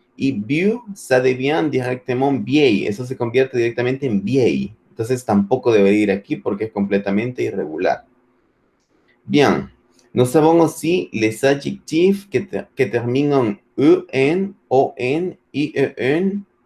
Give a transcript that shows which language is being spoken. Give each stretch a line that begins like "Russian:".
French: Y vieux, ça devient directement vieil.
Spanish: Eso se convierte directamente en vieil. Entonces, tampoco debería ir aquí porque es completamente irregular. Bien.
French: Nous avons aussi les adjectifs
Spanish: que terminan en,
French: on, ien.